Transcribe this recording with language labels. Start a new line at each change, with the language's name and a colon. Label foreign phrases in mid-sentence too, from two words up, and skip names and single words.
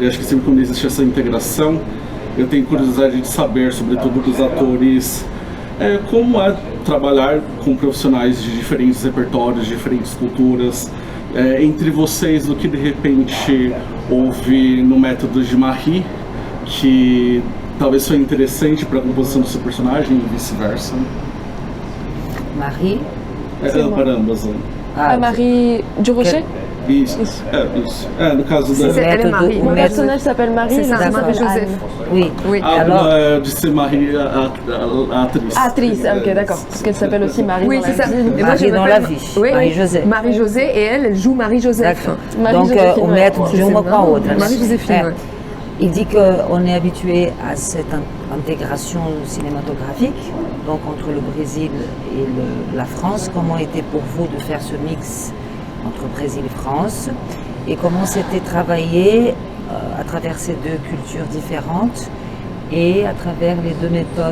Portuguese: E acho que sempre quando existe essa integração, eu tenho curiosidade de saber, sobretudo dos atores, como é trabalhar com profissionais de diferentes repertórios, de diferentes culturas, entre vocês, o que de repente houve no método de Marie, que talvez foi interessante para a composição do seu personagem e vice-versa. Marie? Para ambas. Marie Durocher? Isso. No caso da...
French: Elle est Marie. Mon personnage s'appelle Marie, C'est ça, Marie-Joseph. Oui.
Portuguese: Alors, de ser Marie, a atriz.
French: Actrice, ok, d'accord. Parce qu'elle s'appelle aussi Marie. Oui, c'est ça. Et Marie dans la vie. Oui. Marie-José. Marie-José, et elle joue Marie-Joseph. Donc,
Portuguese: o método de uma com a outra.
French: Marie-Joséphine. Il dit qu'on est habitué à cette intégration cinématographique, donc entre le Brésil et la France. Comment était pour vous de faire ce mix entre Brésil et France, et comment c'était travaillé à travers ces deux cultures différentes et à travers les deux méthodes